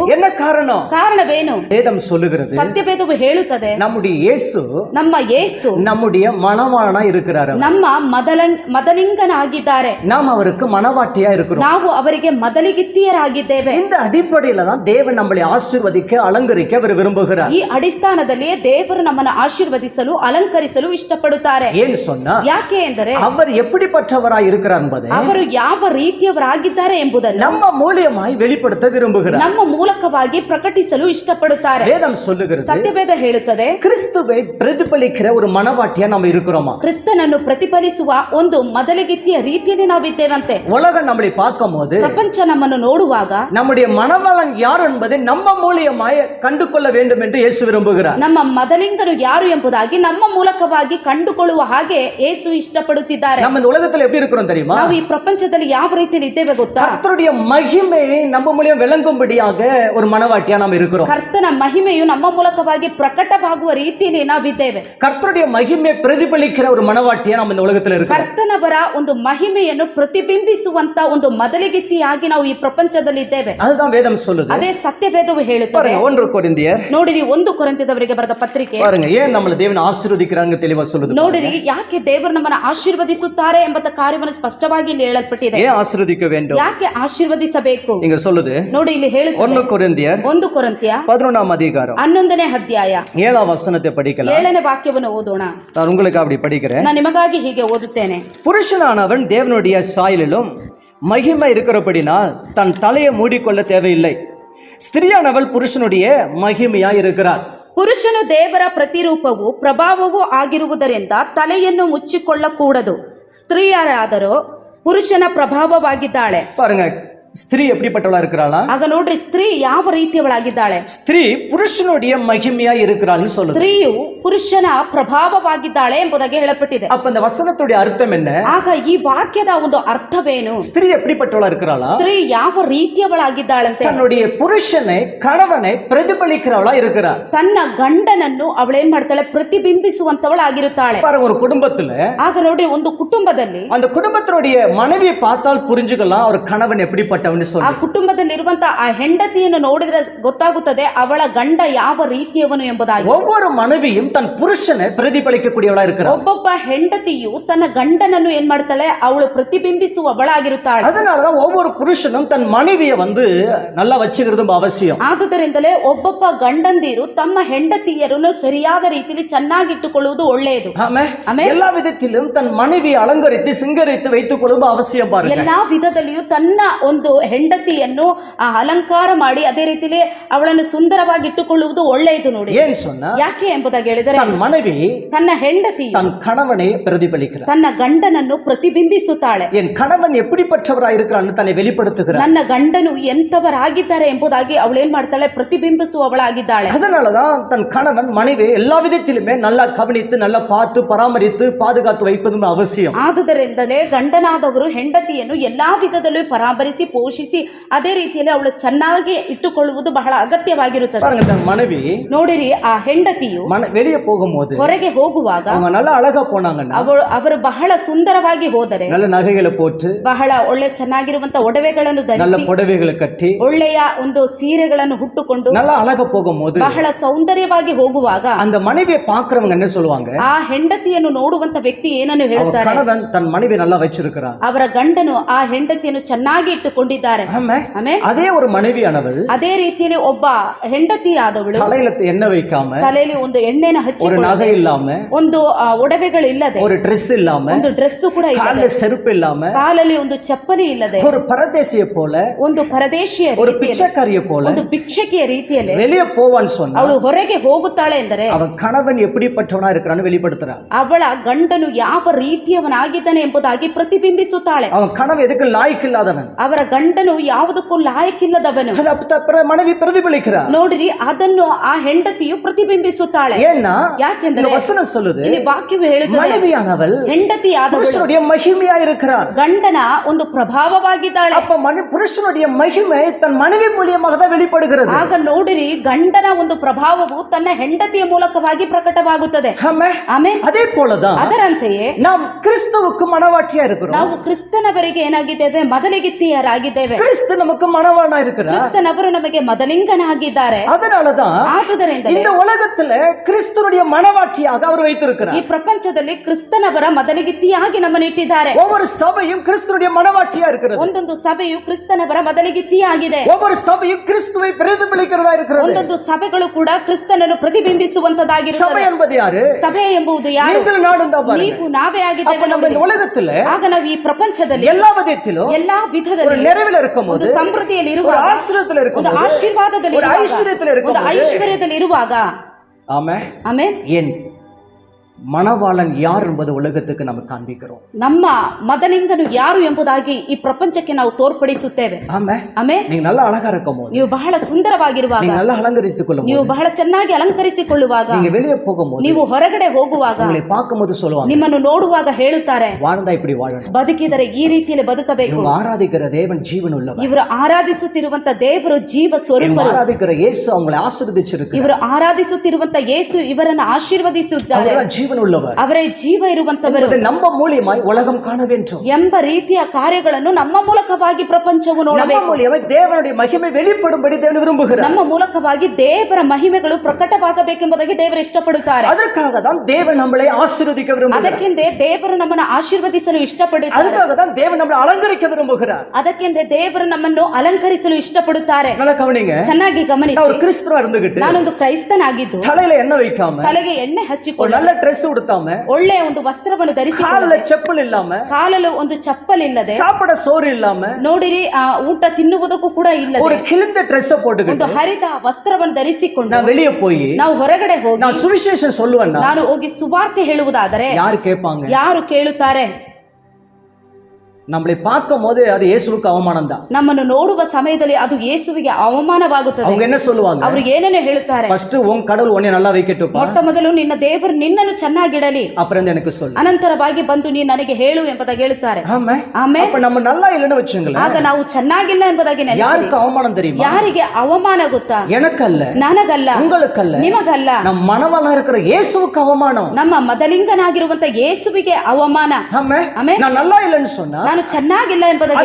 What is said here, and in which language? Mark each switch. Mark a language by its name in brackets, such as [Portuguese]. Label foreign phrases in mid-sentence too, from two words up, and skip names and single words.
[Tamil] என்ன காரணம்? [Kannada] ಕಾರಣವೇನು? [Tamil] வேதம் சொல்லுகிறது, [Kannada] ಸತ್ಯವೇದವು ಹೇಳುತ್ತದೆ, [Tamil] நம்முடைய இயேசு [Kannada] ನಮ್ಮ ಯೇಸು [Tamil] நம்முடைய மணவாளனா இருக்கிறார். [Kannada] ನಮ್ಮ ಮದಲಿಂಗನಾಗಿದ್ದಾರೆ. [Tamil] நாம் அவருக்கு மணவாட்டியா இருக்கிறோம். [Kannada] ನಾವು ಅವರಿಗೆ ಮದಲಿಗಿತ್ತಿಯರಾಗಿದ್ದೇವೆ. [Tamil] இந்த ಅಡಿப்படையில தான் தேவன் நம்மளை ஆசீர்வதிக்க அலங்கரிக்க அவர் விரும்புகிறார். [Kannada] ಈ ಅಡಿಸ್ಥಾನದಲ್ಲಿಯೇ ದೇವರು ನಮ್ಮನ್ನು ಆಶೀರ್ವದಿಸಲು ಅಲಂಕರಿಸಲು ಇಷ್ಟಪಡುತ್ತಾರೆ. [Tamil] ஏன் சொன்னா, [Kannada] ಯಾಕೆ ಎಂದರೆ [Tamil] அவர் எப்படிப்பட்டவராய் இருக்கிறார் என்பதை [Kannada] ಅವರು ಯಾವ ರೀತಿಯವರಾಗಿದ್ದಾರೆ ಎಂಬುದನ್ನು [Tamil] நம்ம மூலியமாய் வெளிப்படுத்த விரும்புகிறார். [Kannada] ನಮ್ಮ ಮೂಲಕವಾಗಿ ಪ್ರಕಟಿಸಲು ಇಷ್ಟಪಡುತ್ತಾರೆ. [Tamil] வேதம் சொல்லுகிறது, [Kannada] ಸತ್ಯವೇದ ಹೇಳುತ್ತದೆ, [Tamil] கிறிஸ்துவை பிரதிபலிக்கிற ஒரு மணவாட்டியா நம்ம இருக்கிறோமா? [Kannada] ಕ್ರಿಸ್ತನನ್ನು ಪ್ರತಿಫಲಿಸುವ ಒಂದು ಮದಲಿಗಿತ್ತಿಯ ರೀತಿಯಲ್ಲಿ ನಾವಿದ್ದೇವಂತೆ. [Tamil] உலகம் நம்மளை பார்க்கும்போது, [Kannada] ಪ್ರಪಂಚ ನಮ್ಮನ್ನು ನೋಡುವಾಗ [Tamil] நம்முடைய மணவாளன் யார் என்பதை நம்ம மூலியமாய் ಕಂಡುಕೊಳ್ಳ வேண்டும் என்று ಯೇಸು விரும்புகிறார். [Kannada] ನಮ್ಮ ಮದಲಿಂಗನು ಯಾರು ಎಂಬುದಾಗಿ ನಮ್ಮ ಮೂಲಕವಾಗಿ ಕಂಡುಕೊಳ್ಳುವ ಹಾಗೆ ಯೇಸು ಇಷ್ಟಪಡುತ್ತಿದ್ದಾರೆ. [Tamil] நம்ம இந்த உலகத்துல எப்படி இருக்கிறோம் தெரியுமா? [Kannada] ನಾವು ಈ ಪ್ರಪಂಚದಲ್ಲಿ ಯಾವ ರೀತಿಯಲ್ಲಿ ಇದ್ದೇವೆ ಗೊತ್ತಾ? [Tamil] கர்த்தருடைய மகிமையை நம்ம மூலியம் விளங்கும்படியாக ஒரு மணவாட்டியா நாம் இருக்கிறோம். [Kannada] ಕರ್ತನ ಮಹಿಮೆಯು ನಮ್ಮ ಮೂಲಕವಾಗಿ ಪ್ರಕಟವಾಗುವ ರೀತಿಯಲ್ಲಿ ನಾವಿದ್ದೇವೆ. [Tamil] கர்த்தருடைய மகிமை பிரதிபலிக்கிற ஒரு மணவாட்டியா நம்ம இந்த உலகத்துல இருக்கிறோம். [Kannada] ಕರ್ತನವರ ಒಂದು ಮಹಿಮೆಯನ್ನು ಪ್ರತಿಬಿಂಬಿಸುವಂತ ಒಂದು ಮದಲಿಗಿತ್ತಿಯಾಗಿ ನಾವು ಈ ಪ್ರಪಂಚದಲ್ಲಿ ಇದ್ದೇವೆ. [Tamil] அதுதான் வேதம் சொல்லுது. [Kannada] ಅದೇ ಸತ್ಯವೇದವು ಹೇಳುತ್ತದೆ. 1 ಕೊರಿಂಥಿಯರ್ ನೋಡಿರಿ, 1 ಕೊರಿಂಥದವರಿಗೆ ಬರೆದ ಪತ್ರಿಕೆ [Tamil] பாருங்க, ஏன் நம்மள தேவன் ஆசீர்வதிக்கிறாங்க தெளிவா சொல்லுது. [Kannada] ನೋಡಿರಿ, ಯಾಕೆ ದೇವರು ನಮ್ಮನ್ನು ಆಶೀರ್ವದಿಸುತ್ತಾರೆ ಎಂಬ ಕಾರ್ಯವನ್ನು ಸ್ಪಷ್ಟವಾಗಿ ಇಲ್ಲಿ ಹೇಳಲ್ಪಟ್ಟಿದೆ. [Tamil] ஏன் ஆசீர்வதிக்க வேண்டும்? [Kannada] ಯಾಕೆ ಆಶೀರ್ವದಿಸಬೇಕು? [Tamil] இங்க சொல்லுது, [Kannada] ನೋಡಿ ಇಲ್ಲಿ ಹೇಳುತ್ತದೆ, 1 ಕೊರಿಂಥಿಯರ್ 1 ಕೊರಿಂಥ್ಯ [Tamil] 11ஆம் அதிகாரம் [Kannada] 11ನೇ ಅಧ್ಯಾಯ [Tamil] 7ஆம் வசனத்தை படிக்கலாம். [Kannada] 7ನೇ ವಾಕ್ಯವನ್ನು ಓದೋಣ. [Tamil] நான் உங்களுக்கு அப்படி படிக்கிறேன். [Kannada] ನಾನು ನಿಮಗಾಗಿ ಹೀಗೆ ಓದುತ್ತೇನೆ. [Tamil] புருஷனானவன் தேவனுடைய சாயலிலும் மகிமை இருக்கிறபடினால் தன் தலையை மூடிக்கொள்ள தேவையில்லை. ஸ்திரியானவள் புருஷனுடைய மகிமையா இருக்கிறார். [Kannada] ಪುರುಷನು ದೇವರ ಪ್ರತಿರೂಪವೂ ಪ್ರಭಾವವೂ ಆಗಿರುವುದರಿಂದ ತಲೆಯನ್ನು ಮುಚ್ಚಿಕೊಳ್ಳಕೂಡದು. ಸ್ತ್ರೀಯರಾದರೂ ಪುರುಷನ ಪ್ರಭಾವವಾಗಿದ್ದಾಳೆ. [Tamil] பாருங்க, ஸ்திரீ எப்படிப்பட்டவளா இருக்கிறாளா? [Kannada] ಆಗ ನೋಡ್ರಿ ಸ್ತ್ರೀ ಯಾವ ರೀತಿಯವಳಾಗಿದ್ದಾಳೆ? [Tamil] ஸ்திரீ புருஷனுடைய மகிமையா இருக்கிறாள்னு சொல்லுது. [Kannada] ಸ್ತ್ರೀಯು ಪುರುಷನ ಪ್ರಭಾವವಾಗಿದ್ದಾಳೆ ಎಂಬುದಾಗಿ ಹೇಳಲ್ಪಟ್ಟಿದೆ. [Tamil] அப்ப அந்த வசனத்துடைய அர்த்தம் என்ன? [Kannada] ಆಗ ಈ ವಾಕ್ಯದ ಒಂದು ಅರ್ಥವೇನು? [Tamil] ஸ்திரீ எப்படிப்பட்டவளா இருக்கிறாளா? [Kannada] ಸ್ತ್ರೀ ಯಾವ ರೀತಿಯವಳಾಗಿದ್ದಾಳಂತೆ? [Tamil] தன்னுடைய புருஷனை கணவனை பிரதிபலிக்கிறவளா இருக்கிறாள். [Kannada] ತನ್ನ ಗಂಡನನ್ನು ಅವಳೇನ್ ಮಾಡ್ತಾಳೆ? ಪ್ರತಿಬಿಂಬಿಸುವಂತವಳಾಗಿರುತ್ತಾಳೆ. [Tamil] பாருங்க, ஒரு குடும்பத்துல [Kannada] ಆಗ ನೋಡ್ರಿ, ಒಂದು ಕುಟುಂಬದಲ್ಲಿ [Tamil] அந்த குடும்பத்தினுடைய மனைவியை பார்த்தால் புரிஞ்சுக்கலாம் ஒரு கணவன் எப்படிப்பட்டவன்னு [Kannada] ಆ [Tamil] சொல்லி. [Kannada] ಕುಟುಂಬದಲ್ಲಿರುವಂತ ಆ ಹೆಂಡತಿಯನ್ನು ನೋಡಿದ್ರೆ ಗೊತ್ತಾಗುತ್ತದೆ ಅವಳ ಗಂಡ ಯಾವ ರೀತಿಯವನು ಎಂಬುದಾಗಿ. [Tamil] ஒவ்வொரு மனைவியும் தன் புருஷனை பிரதிபலிக்கக்கூடியவளா இருக்கிறாள். [Kannada] ಒಬ್ಬೊಬ್ಬ ಹೆಂಡತಿಯು ತನ್ನ ಗಂಡನನ್ನು ಏನ್ ಮಾಡ್ತಾಳೆ? ಅವಳು ಪ್ರತಿಬಿಂಬಿಸುವವಳಾಗಿರುತ್ತಾಳೆ. [Tamil] அதனாலதான் ஒவ்வொரு புருஷனும் தன் மனைவியை நல்லா வச்சுக்கிறதும் அவசியம். [Kannada] ಆದುದರಿಂದಲೇ ಒಬ್ಬೊಬ್ಬ ಗಂಡಂದಿರು ತಮ್ಮ ಹೆಂಡತಿಯರನ್ನು ಸರಿಯಾದ ರೀತಿಯಲ್ಲಿ ಚೆನ್ನಾಗಿಟ್ಟುಕೊಳ್ಳುವುದು ಒಳ್ಳೆಯದು. ಆಮೇಲೆ [Tamil] எல்லா விதத்திலும் தன் மனைவியை அலங்கரித்து சிங்கரித்து வைத்துக் கொள்வது அவசியம். பாருங்க, [Kannada] ಎಲ್ಲಾ ವಿಧದಲ್ಲಿಯೂ ತನ್ನ ಒಂದು ಹೆಂಡತಿಯನ್ನು ಅಲಂಕಾರ ಮಾಡಿ ಅದೇ ರೀತಿಯಲ್ಲಿ ಅವಳನ್ನು ಸುಂದರವಾಗಿ ಇಟ್ಟುಕೊಳ್ಳುವುದು ಒಳ್ಳೆಯದು. ನೋಡಿ, [Tamil] ಏನ್ சொன்னா, [Kannada] ಯಾಕೆ ಎಂಬುದಾಗಿ ಹೇಳಿದರೆ, [Tamil] தன் மனைவி [Kannada] ತನ್ನ ಹೆಂಡತಿ [Tamil] தன் கணவனை பிரதிபலிக்கிறார். [Kannada] ತನ್ನ ಗಂಡನನ್ನು ಪ್ರತಿಬಿಂಬಿಸುತ್ತಾಳೆ. [Tamil] என் கணவன் எப்படிப்பட்டவராக இருக்கிறான்னு தன்னை வெளிப்படுத்துகிறார். [Kannada] ನನ್ನ ಗಂಡನು ಎಂತವರಾಗಿದ್ದಾರೆ ಎಂಬುದಾಗಿ ಅವಳೇನ್ ಮಾಡ್ತಾಳೆ? ಪ್ರತಿಬಿಂಬಿಸುವವಳಾಗಿದ್ದಾಳೆ. [Tamil] அதனாலதான் தன் கணவன் மனைவி எல்லா விதத்திலுமே நல்லா கவனித்து நல்லா பார்த்து பராமரித்து பாதுகாத்து வைப்பதும் அவசியம். [Kannada] ಆದುದರಿಂದಲೇ ಗಂಡನಾದವರು ಹೆಂಡತಿಯನ್ನು ಎಲ್ಲಾ ವಿಧದಲ್ಲೂ ಪರಾಮರಿಸಿ ಪೋಷಿಸಿ ಅದೇ ರೀತಿಯಲ್ಲಿ ಅವಳು ಚೆನ್ನಾಗಿ ಇಟ್ಟುಕೊಳ್ಳುವುದು ಬಹಳ ಅಗತ್ಯವಾಗಿರುತ್ತದೆ. [Tamil] பாருங்க, தன் மனைவி [Kannada] ನೋಡಿರಿ, ಆ ಹೆಂಡತಿಯು [Tamil] வெளியே போகும்போது [Kannada] ಹೊರಗೆ ಹೋಗುವಾಗ [Tamil] அவங்க நல்லா அழகா போனாங்கன்னா, [Kannada] ಅವರು ಬಹಳ ಸುಂದರವಾಗಿ ಹೋದರೆ, [Tamil] நல்ல நகைகளை போட்டு [Kannada] ಬಹಳ ಒಳ್ಳೆ ಚೆನ್ನಾಗಿರುವಂತ ಒಡವೆಗಳನ್ನು [Tamil] நல்ல [Kannada] ಧರಿಸಿ [Tamil] புடவைகளை கட்டி [Kannada] ಒಳ್ಳೆಯ ಒಂದು ಸೀರೆಗಳನ್ನು ಹುಟ್ಟುಕೊಂಡು [Tamil] நல்லா அழகா போகும்போது [Kannada] ಬಹಳ ಸೌಂದರ್ಯವಾಗಿ ಹೋಗುವಾಗ [Tamil] அந்த மனைவியை பார்க்கிறவங்க என்ன சொல்லுவாங்க? [Kannada] ಆ ಹೆಂಡತಿಯನ್ನು ನೋಡುವಂತ ವ್ಯಕ್ತಿ ಏನನ್ನು ಹೇಳ್ತಾರೆ? [Tamil] கணவன் தன் மனைவி நல்லா வச்சிருக்கிறான், [Kannada] ಅವರ ಗಂಡನು ಆ ಹೆಂಡತಿಯನ್ನು ಚೆನ್ನಾಗಿ ಇಟ್ಟುಕೊಂಡಿದ್ದಾರೆ. ಆಮೇಲೆ [Tamil] அதே ஒரு மனைவியானவள் [Kannada] ಅದೇ ರೀತಿಯಲ್ಲಿ ಒಬ್ಬ ಹೆಂಡತಿ ಆದವಳು [Tamil] தலையில எண்ணெய் வைக்காம, [Kannada] ತಲೆಯಲ್ಲಿ ಒಂದು ಎಣ್ಣೆನ ಹಚ್ಚಿ, [Tamil] ஒரு நகை இல்லாம, [Kannada] ಒಂದು ಒಡವೆಗಳಿಲ್ಲದೆ, [Tamil] ஒரு ட்ரெஸ் இல்லாம, [Kannada] ಒಂದು ಡ್ರೆಸ್ ಕೂಡ [Tamil] கால்ல [Kannada] ಇಲ್ಲದೆ, [Tamil] செருப்பு இல்லாம, [Kannada] ಕಾಲಲ್ಲಿ ಒಂದು ಚಪ್ಪಲಿ ಇಲ್ಲದೆ, [Tamil] ஒரு பரதேசிய போல, [Kannada] ಒಂದು ಪರದೇಶಿಯ [Tamil] ஒரு [Kannada] ರೀತಿಯಲ್ಲಿ, [Tamil] பிச்சைக்காரிய போல, [Kannada] ಒಂದು ಭಿಕ್ಷಕಿಯ ರೀತಿಯಲ್ಲಿ [Tamil] வெளியே போவான்னு சொன்னா, [Kannada] ಅವಳು ಹೊರಗೆ ಹೋಗುತ್ತಾಳೆ ಎಂದರೆ [Tamil] அவன் கணவன் எப்படிப்பட்டவனா இருக்கிறான்னு வெளிப்படுத்துறான். [Kannada] ಅವಳ ಗಂಡನು ಯಾವ ರೀತಿಯವನಾಗಿದ್ದಾನೆ ಎಂಬುದಾಗಿ ಪ್ರತಿಬಿಂಬಿಸುತ್ತಾಳೆ. [Tamil] அவன் கணவன் எதுக்கு லாய்க்கு இல்லாதவன், [Kannada] ಅವರ ಗಂಡನು ಯಾವುದಕ್ಕೂ ಲಾಯಕ್ಕಿಲ್ಲದವನು. [Tamil] மனைவி பிரதிபலிக்கிறார். [Kannada] ನೋಡ್ರಿ, ಅದನ್ನು ಆ ಹೆಂಡತಿಯು ಪ್ರತಿಬಿಂಬಿಸುತ್ತಾಳೆ. [Tamil] ஏன்னா [Kannada] ಯಾಕೆಂದರೆ [Tamil] வசனம் சொல்லுது, [Kannada] ಇಲ್ಲಿ ವಾಕ್ಯವು ಹೇಳುತ್ತದೆ, [Tamil] மனைவியானவள் [Kannada] ಹೆಂಡತಿ ಆದವಳು [Tamil] புருஷனுடைய மகிமையா இருக்கிறார். [Kannada] ಗಂಡನ ಒಂದು ಪ್ರಭಾವವಾಗಿದ್ದಾಳೆ. [Tamil] அப்ப புருஷனுடைய மகிமை தன் மனைவி மூலியமாக தான் வெளிப்படுகிறது. [Kannada] ಆಗ ನೋಡಿರಿ, ಗಂಡನ ಒಂದು ಪ್ರಭಾವವು ತನ್ನ ಹೆಂಡತಿಯ ಮೂಲಕವಾಗಿ ಪ್ರಕಟವಾಗುತ್ತದೆ. ಆಮೇಲೆ [Tamil] அதே போலதான் [Kannada] ಅದರಂತೆಯೇ [Tamil] நாம் கிறிஸ்துவுக்கு மனவாட்டியா இருக்கிறோம். [Kannada] ನಾವು ಕ್ರಿಸ್ತನವರಿಗೆ ಏನಾಗಿದ್ದೇವೆ? ಮೊದಲಿಗಿತ್ತಿಯರಾಗಿದ್ದೇವೆ. [Tamil] கிறிஸ்து நமக்கு மனவாளனா இருக்கிறார். [Kannada] ಕ್ರಿಸ್ತನವರು ನಮಗೆ ಮೊದಲಿಂಗನಾಗಿದ್ದಾರೆ. [Tamil] அதனாலதான் [Kannada] ಆದುದರಿಂದ [Tamil] இந்த உலகத்துல கிறிஸ்துவுடைய மனவாட்டியாக அவர் வைத்திருக்கிறார். [Kannada] ಈ ಪ್ರಪಂಚದಲ್ಲಿ ಕ್ರಿಸ್ತನವರ ಮೊದಲಿಗಿತ್ತಿಯಾಗಿ ನಮ್ಮನ್ನು ಇಟ್ಟಿದ್ದಾರೆ. [Tamil] ஒவ்வொரு சபையும் கிறிஸ்துவுடைய மனவாட்டியா இருக்கிறது. [Kannada] ಒಂದೊಂದು ಸಭೆಯು ಕ್ರಿಸ್ತನವರ ಮೊದಲಿಗಿತ್ತಿಯಾಗಿದೆ. [Tamil] ஒவ்வொரு சபையும் கிறிஸ்துவை பிரதிபலிக்கிறதா இருக்கிறது. [Kannada] ಒಂದೊಂದು ಸಭೆಗಳು ಕೂಡ ಕ್ರಿಸ್ತನನ್ನು ಪ್ರತಿಬಿಂಬಿಸುವಂತದಾಗಿರುತ್ತದೆ. [Tamil] சபை என்பது யாரு? [Kannada] ಸಭೆ ಎಂಬುದು ಯಾರು? [Tamil] நீங்கள் நானும் தான் பாருங்க. [Kannada] ನೀವು ನಾವೇ ಆಗಿದ್ದೇವೆ. [Tamil] நம்ம இந்த உலகத்துல [Kannada] ಆಗ ನಾವು ಈ ಪ್ರಪಂಚದಲ್ಲಿ [Tamil] எல்லா விதத்திலும் [Kannada] ಎಲ್ಲಾ ವಿಧದಲ್ಲಿ [Tamil] ஒரு நிறைவில் இருக்கும்போது, [Kannada] ಒಂದು ಸಮೃದ್ಧಿಯಲ್ಲಿ [Tamil] ஒரு [Kannada] ಇರುವಾಗ, [Tamil] ஆசீர்வாதத்தில் [Kannada] ಒಂದು [Tamil] இருக்கும்போது, [Kannada] ಆಶೀರ್ವಾದದಲ್ಲಿ [Tamil] ஒரு ஐஸ்வரியத்தில் [Kannada] ಇರುವಾಗ, ಒಂದು [Tamil] இருக்கும்போது, [Kannada] ಐಶ್ವರ್ಯದಲ್ಲಿ ಇರುವಾಗ, ಆಮೇಲೆ [Tamil] ஏன் மணவாளன் யார் என்பது உலகத்துக்கு நம்ம காண்பிக்கிறோம். [Kannada] ನಮ್ಮ ಮೊದಲಿಂಗನು ಯಾರು ಎಂಬುದಾಗಿ ಈ ಪ್ರಪಂಚಕ್ಕೆ ನಾವು ತೋರ್ಪಡಿಸುತ್ತೇವೆ. ಆಮೇಲೆ [Tamil] நீங்க நல்லா அழகா இருக்கும்போது, [Kannada] ನೀವು ಬಹಳ ಸುಂದರವಾಗಿರುವಾಗ, [Tamil] நீங்க நல்லா அலங்கரித்துக் கொள்ளும்போது, [Kannada] ನೀವು ಬಹಳ ಚೆನ್ನಾಗಿ ಅಲಂಕರಿಸಿಕೊಳ್ಳುವಾಗ, [Tamil] நீங்க வெளியே போகும்போது, [Kannada] ನೀವು ಹೊರಗಡೆ ಹೋಗುವಾಗ, [Tamil] உங்களை பார்க்கும்போது சொல்லுவாங்க, [Kannada] ನಿಮ್ಮನ್ನು ನೋಡುವಾಗ ಹೇಳುತ್ತಾರೆ, [Tamil] வாழ்ந்தா இப்படி வாழணும், [Kannada] ಬದುಕಿದರೆ ಈ ರೀತಿಯಲ್ಲಿ ಬದುಕಬೇಕು. [Tamil] இவங்க ஆராதிக்கிற தேவன் ஜீவன் உள்ளவர். [Kannada] ಇವರು ಆರಾಧಿಸುತ್ತಿರುವಂತ ದೇವರು ಜೀವ ಸ್ವರೂಪರು. [Tamil] ஆராதிக்கிற இயேசು அவங்களை ஆசீர்வதிச்சிருக்கிறார். [Kannada] ಇವರು ಆರಾಧಿಸುತ್ತಿರುವಂತ ಯೇಸು ಇವರನ್ನು ಆಶೀರ್ವದಿಸಿದ್ದಾರೆ. [Tamil] ஜீவன் உள்ளவர், [Kannada] ಅವರೇ ಜೀವ ಇರುವಂತವರು. [Tamil] நம்ம மூலியமாய் உலகம் காண வேண்டும் [Kannada] ಎಂಬ ರೀತಿಯ ಕಾರ್ಯಗಳನ್ನು ನಮ್ಮ ಮೂಲಕವಾಗಿ ಪ್ರಪಂಚವು ನೋಡಬೇಕು. [Tamil] நம்ம மூலியமாய் தேவனுடைய மகிமை வெளிப்படும்படி தேவன் விரும்புகிறார். [Kannada] ನಮ್ಮ ಮೂಲಕವಾಗಿ ದೇವರ ಮಹಿಮೆಗಳು ಪ್ರಕಟವಾಗಬೇಕೆಂಬುದಾಗಿ ದೇವರು ಇಷ್ಟಪಡುತ್ತಾರೆ. [Tamil] ಅದಕ್ಕಾக தான் தேவன் நம்மளை ஆசீர்வதிக்க விரும்புகிறார். [Kannada] ಅದಕ್ಕೆಂದೇ ದೇವರು ನಮ್ಮನ್ನು ಆಶೀರ್ವದಿಸಲು ಇಷ್ಟಪಡುತ್ತಾರೆ. [Tamil] ಅದಕ್ಕಾக தான் தேவன் நம்மளை அலங்கரிக்க விரும்புகிறார். [Kannada] ಅದಕ್ಕೆಂದೇ ದೇವರು ನಮ್ಮನ್ನು ಅಲಂಕರಿಸಲು ಇಷ್ಟಪಡುತ್ತಾರೆ. [Tamil] நல்லா கவனிங்க, [Kannada] ಚೆನ್ನಾಗಿ ಗಮನಿಸಿ. [Tamil] ஒரு கிறிஸ்தவனா இருந்துகிட்டு [Kannada] ನಾನೊಂದು ಕ್ರೈಸ್ತನಾಗಿದ್ದು [Tamil] தலையில எண்ணெய் வைக்காம, [Kannada] ತಲೆಗೆ ಎಣ್ಣೆ ಹಚ್ಚಿಕೊಂಡು, [Tamil] நல்ல ட்ரெஸ் உடுத்தாம, [Kannada] ಒಳ್ಳೆಯ ಒಂದು ವಸ್ತ್ರವನ್ನು ಧರಿಸಿಕೊಳ್ಳದೆ, [Tamil] கால்ல செப்பல் இல்லாம, [Kannada] ಕಾಲಲು ಒಂದು ಚಪ್ಪಲಿಲ್ಲದೆ, [Tamil] சாப்பிட சோறு இல்லாம, [Kannada] ನೋಡಿರಿ ಊಟ ತಿನ್ನುವುದಕ್ಕೂ ಕೂಡ ಇಲ್ಲದೆ, [Tamil] ஒரு கிழிந்த ட்ரெஸ் [Kannada] ಒಂದು [Tamil] போட்டுக்கிட்டு [Kannada] ಹರಿದ ವಸ್ತ್ರವನ್ನು ಧರಿಸಿಕೊಂಡು [Tamil] நான் வெளிய போய் [Kannada] ನಾವು ಹೊರಗಡೆ ಹೋಗಿ [Tamil] நான் சுவிசேஷம் சொல்லுவேன்னா, [Kannada] ನಾನು ಹೋಗಿ ಸುವಾರ್ತೆ ಹೇಳುವುದಾದರೆ [Tamil] யாரு கேட்பாங்க? [Kannada] ಯಾರು ಕೇಳುತ್ತಾರೆ? [Tamil] நம்மளை பார்க்கும் போது அது இயேசுவுக்கு அவமானம் தான். [Kannada] ನಮ್ಮನ್ನು ನೋಡುವ ಸಮಯದಲ್ಲಿ ಅದು ಯೇಸುವಿಗೆ ಅವಮಾನವಾಗುತ್ತದೆ. [Tamil] அவங்க என்ன சொல்லுவாங்க? [Kannada] ಅವರು ಏನೇನು ಹೇಳುತ್ತಾರೆ? [Tamil] ಫಸ್ಟ್ உன் கடவுள் உன்னை நல்லா வைக்கட்டுப்பா, [Kannada] ಮೊಟ್ಟ ಮೊದಲು ನಿನ್ನ ದೇವರು ನಿನ್ನನ್ನು ಚೆನ್ನಾಗಿಡಲಿ, [Tamil] அப்புறம் எனக்கு சொல்லு, [Kannada] ಅನಂತರವಾಗಿ ಬಂದು ನೀ ನನಗೆ ಹೇಳು ಎಂಬುದಾಗಿ ಹೇಳುತ್ತಾರೆ. ಆಮೇಲೆ [Tamil] அப்ப நம்ம நல்லா இல்லன்னு வெச்சுங்களேன், [Kannada] ಆಗ ನಾವು ಚೆನ್ನಾಗಿಲ್ಲ ಎಂಬುದಾಗಿ ನೆನೆಸಿ [Tamil] யாருக்கு அவமானம் தெரியுமா? [Kannada] ಯಾರಿಗೆ ಅವಮಾನ ಗೊತ್ತಾ? [Tamil] எனக்கல்ல, [Kannada] ನನಗಲ್ಲ, [Tamil] உங்களுக்கல்ல, [Kannada] ನಿಮಗಲ್ಲ, [Tamil] நம்ம மனவல்ல இருக்கிற இயேசுவுக்கு அவமானம். [Kannada] ನಮ್ಮ ಮದಲಿಂಗನಾಗಿರುವಂತ ಯೇಸುವಿಗೆ ಅವಮಾನ. ಆಮೆನ್. [Tamil] நான் நல்லா இல்லன்னு சொன்னா, [Kannada] ನಾನು ಚೆನ್ನಾಗಿಲ್ಲ ಎಂಬುದಾಗಿ